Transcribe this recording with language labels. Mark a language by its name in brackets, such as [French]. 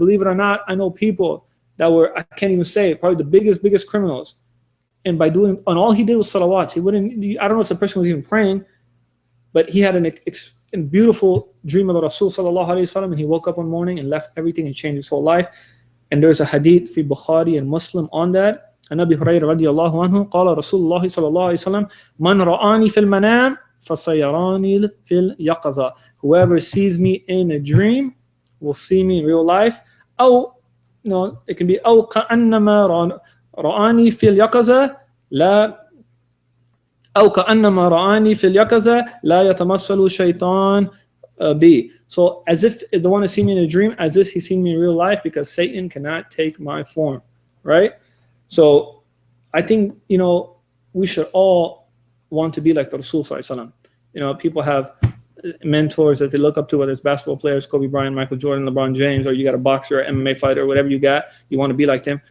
[English] Believe it or not, I know people that were, I can't even say, probably the biggest criminals. And by doing, and all he did was salawats. He wouldn't, I don't know if the person was even praying, but he had a beautiful dream of the Rasul sallallahu alayhi wa sallam, and he woke up one morning and left everything and changed his whole life. And there's a hadith [Arabic] fi Bukhari and Muslim [English] on that. [Arabic] عن أبي هريرة رضي الله عنه قال رسول الله صلى الله عليه وسلم من رآني في المنام فسيراني في اليقظة. [English] Whoever sees me in a dream will see me in real life. [Arabic] أو [English] no, it can be [Arabic] أو كأنما رآني في اليقظة لا أو كأنما رآني في اليقظة لا يتمثل شيطان B. [English] So as if the one is seeing me in a dream, as if he's seen me in real life, because Satan cannot take my form, right? So I think, we should all want to be like the Rasul Sallallahu Alaihi Wasallam. People have mentors that they look up to, whether it's basketball players, Kobe Bryant, Michael Jordan, LeBron James, or you got a boxer or MMA fighter, or whatever you got, you want to be like them.